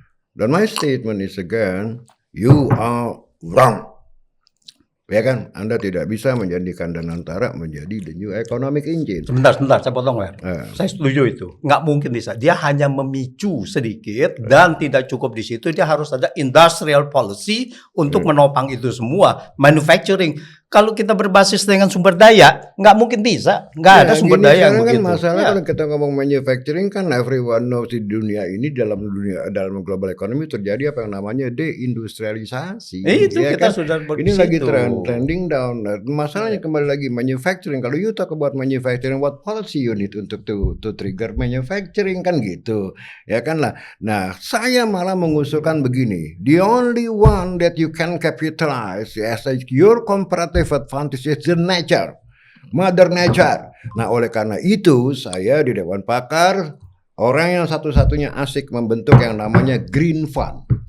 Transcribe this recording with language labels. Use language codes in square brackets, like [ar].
[en] Dan my statement is again, you are wrong. [id] Ya kan, Anda tidak bisa menjadikan Danantara menjadi [en] the new economic engine. [id] Sebentar, saya potong ya. Saya setuju itu. Nggak mungkin bisa. Dia hanya memicu sedikit dan tidak cukup di situ. Dia harus ada [en] industrial policy [id] untuk menopang itu semua. Manufacturing. Kalau kita berbasis dengan sumber daya, nggak mungkin bisa. Nggak ada sumber daya yang begitu. Kan masalah kalau kita ngomong manufacturing kan [en] everyone knows [id] di dunia ini dalam [en] global economy [id] terjadi apa yang namanya deindustrialisasi. Itu ya kita kan? sudah Ini lagi [en] trending down. [id] Masalahnya kembali lagi manufacturing. Kalau [en] you talk about manufacturing, what policy you need [id] untuk [en] to trigger manufacturing [id] kan gitu. Ya kan lah. Nah, saya malah mengusulkan begini. [en] The only one that you can capitalize as your comparative advantage is the nature, mother nature. [id] Nah, oleh karena itu saya di Dewan Pakar orang yang satu-satunya asik membentuk yang namanya Green Fund.